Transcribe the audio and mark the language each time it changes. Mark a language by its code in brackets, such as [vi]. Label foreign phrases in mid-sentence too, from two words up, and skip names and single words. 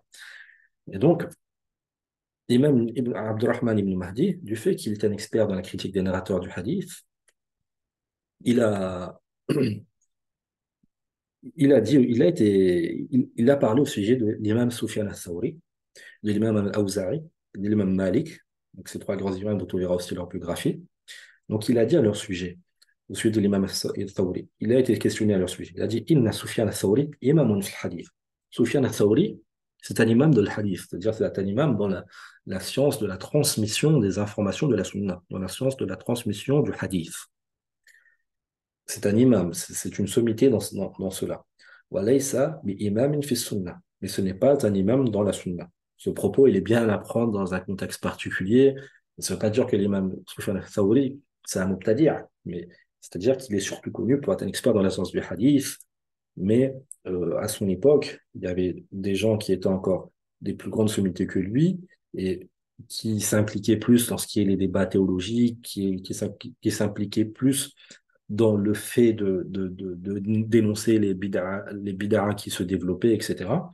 [fr] Et donc, l'imam Ibn Abdurrahman ibn Mahdi, du fait qu'il était un expert dans la critique des narrateurs du hadith, il a, il a parlé au sujet de l'imam Sufyan al-Thawri, de l'imam al-Awza'i, de l'imam Malik, donc ces trois grands imams dont on verra aussi leur biographie. Donc il a dit à leur sujet, au sujet de l'imam al-Thawri, il a été questionné à leur sujet, il a dit [ar] إن سفيان الثوري إمام في الحديث. [fr] Sufyan al-Thawri, c'est un imam de l'hadith, c'est-à-dire c'est un imam dans la science de la transmission des informations de la sunna, dans la science de la transmission du hadith. C'est un imam, c'est une sommité dans cela. [ar] وليس بإمام في السنة, [fr] mais ce n'est pas un imam dans la sunna. Ce propos, il est bien à prendre dans un contexte particulier. Ça ne veut pas dire que l'imam Sufyan al-Thawri, c'est un mubtadi', mais c'est-à-dire qu'il est surtout connu pour être un expert dans la science du hadith, mais à son époque, il y avait des gens qui étaient encore des plus grandes sommités que lui et qui s'impliquaient plus dans ce qui est les débats théologiques, qui s'impliquaient plus dans le fait de dénoncer les bid'as qui se développaient, etc.